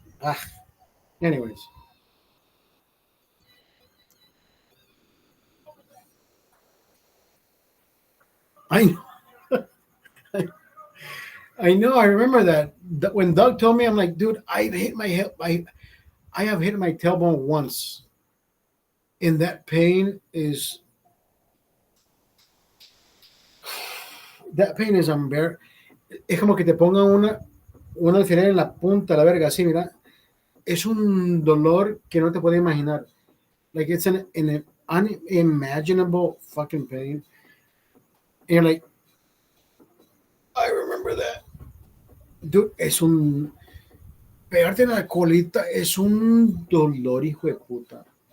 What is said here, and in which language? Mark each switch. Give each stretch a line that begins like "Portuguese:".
English: Ah, anyways, I I know I remember that when Doug told me, I'm like, dude, I've hit my hip. I have hit my tailbone once, and that pain is unbearable.
Spanish: Es como que te pongan una alfiler en la punta, la verga, así, mira. Es un dolor que no te puedes imaginar.
English: Like it's an unimaginable fucking pain. And you're like, I remember that.
Spanish: Dude, pegarte en la colita es un dolor, hijo de puta.